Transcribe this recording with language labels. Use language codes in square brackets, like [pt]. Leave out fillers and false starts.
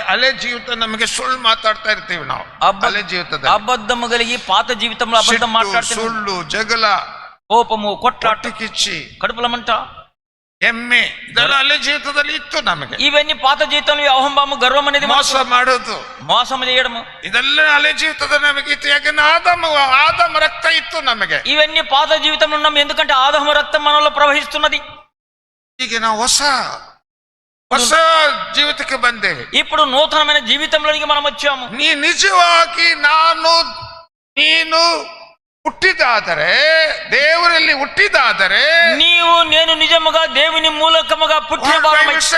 [kn] ಹಳೆ ಜೀವಿತ ನಮಗೆ ಸುಳ್ಳು ಮಾತಾಡ್ತಾ ಇರ್ತೀವಿ ನಾವು. ಹಳೆ ಜೀವಿತದ [te] అబద్ధము కలిగి పాత జీవితంలో అబద్ధం మాట్లాడుతున్నాం. [kn] ಸುಳ್ಳು, ಜಗಳ, [te] కోపము, కొట్లాట, [kn] ಕಿಚ್ಚಿ, [te] కడుపులమంట, [kn] ಎಮ್ಮೆ, ಇದೆಲ್ಲ ಹಳೆ ಜೀವಿತದಲ್ಲಿ ಇತ್ತು ನಮಗೆ. [te] ఇవన్నీ పాత జీవితంలో అహంభావం, గర్వం అనేది, [kn] ಮೋಸ ಮಾಡೋದು, [te] మోసం చేయడము, [kn] ಇದೆಲ್ಲ ಹಳೆ ಜೀವಿತದ ನಮಗೆ ಇತ್ತು. ಯಾಕಂದ್ರೆ ಆದಮ ರಕ್ತ ಇತ್ತು ನಮಗೆ. [te] ఇవన్నీ పాత జీవితంలో ఉన్నాం, ఎందుకంటే ఆదాము రక్తం మనలో ప్రవహిస్తున్నది. [kn] ಈಗ ನಾವು ಹೊಸ ಹೊಸ ಜೀವಿತಕ್ಕೆ ಬಂದೇವೆ. [te] ఇప్పుడు నూతనమైన జీవితంలోనికి మనం వచ్చాము. [kn] ನೀ ನಿಜವಾಗಿ ನೀನು ಹುಟ್ಟಿದಾದರೆ, ದೇವರಲ್ಲಿ ಹುಟ್ಟಿದಾದರೆ, [te] నీవు నేను నిజముగా దేవుని మూలకముగా పుట్టిన వారమై,